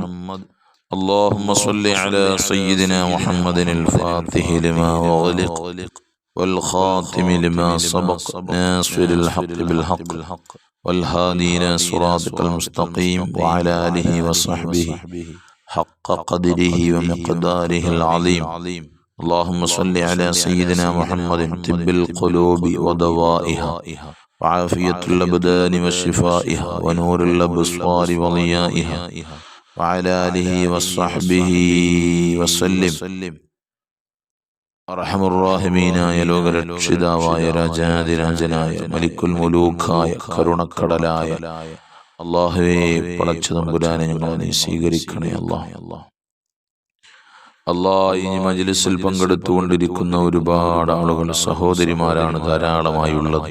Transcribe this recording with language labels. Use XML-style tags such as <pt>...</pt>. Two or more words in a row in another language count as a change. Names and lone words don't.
<ar>اللهم صل على سيدنا محمد الفاتح لما أغلق والخاتم لما سبق ناصر الحق بالحق والهادي إلى صراطك المستقيم وعلى آله وصحبه حق قدره ومقداره العظيم. اللهم صل على سيدنا محمد طب القلوب ودوائها وعافية الأبدان وشفائها ونور الأبصار وضيائها وعلى آله وصحبه وسلم.</ar> <ml>അർഹമർ റഹീമീനായ ലോകരക്ഷിതാവായ രാജാധിരാജനായ മലിക്കുൽ മുലൂക്കായ കരുണക്കടലായ അല്ലാഹുവേ, പടച്ച തമ്പുരാനെ ഞങ്ങളെ നീ സ്വീകരിക്കണേ അല്ലാഹ്. ഈ മജ്ലിസിൽ പങ്കെടുത്തുകൊണ്ടിരിക്കുന്ന ഒരുപാട് ആളുകൾ സഹോദരിമാരാണ് ധാരാളമായുള്ളത്.</ml>